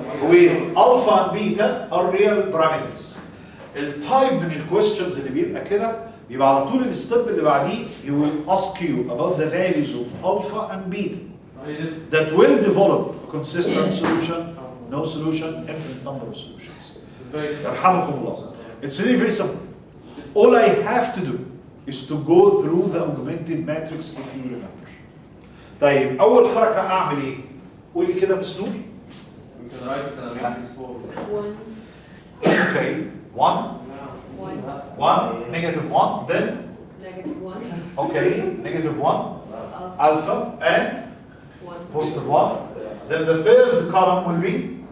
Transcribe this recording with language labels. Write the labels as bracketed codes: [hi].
[en] Where alpha and beta are real parameters. [ar] التايب من الكويستشنز اللي بيبقى كده بيبقى على طول الستيب اللي بعديه [en] he will ask you about the values of alpha and beta that will develop a consistent solution, no solution, infinite number of solutions. [ar] يرحمكم الله. [en] It's really very simple. All I have to do is to go through the augmented matrix if you remember. [ar] طيب أول حركة أعمل إيه؟ قولي كده مسنون. [en] You can write it in a matrix form. 1, Okay, 1, 1, negative 1, then, negative 1, okay, negative 1, alpha, and 1, positive 1. Then the third column will be